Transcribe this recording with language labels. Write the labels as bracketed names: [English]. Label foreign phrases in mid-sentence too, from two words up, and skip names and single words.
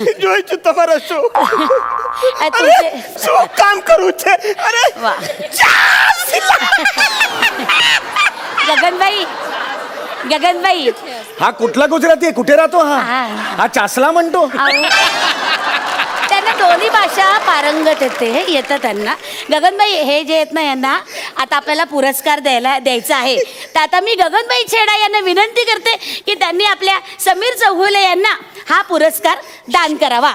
[Gujarati] જોઈ તમારા શો [Marathi] तुमचे [Gujarati] શું કામ કરવું છે અરે [Marathi] वा गगनबाई गगनबाई हा कुठला गुजराती आहे कुठे राहतो हा हा. हा चासला म्हणतो अहो, त्यांना दोन्ही भाषा पारंगत येतं त्यांना. गगनबाई हे जे आहेत ना यांना आता आपल्याला पुरस्कार द्यायचा आहे तर आता मी गगनबाई छेडा यांना विनंती करते की त्यांनी आपल्या समीर चौगुले यांना हा पुरस्कार दान करावा.